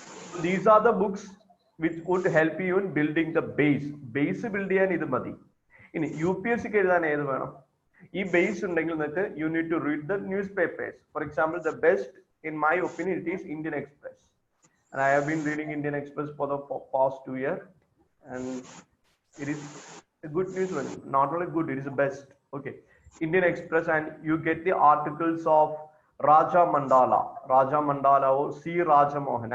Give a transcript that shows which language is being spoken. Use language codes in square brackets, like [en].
[en] So these are the books which would help you in building the base build [ml] ചെയ്യാൻ ഇത് മതി. ഇനി UPSC എഴുതാൻ ഏത് വേണം? ഈ ബേസ് ഉണ്ടെങ്കിൽ നിങ്ങൾക്ക് [en] you need to read the newspapers. For example, the best in my opinion it is Indian Express, and I have been reading Indian Express for the past 2 years, and it is a good news. Not only good, it is the best. Okay, Indian Express, and you get the articles of Raja Mandala or C. Rajamohan.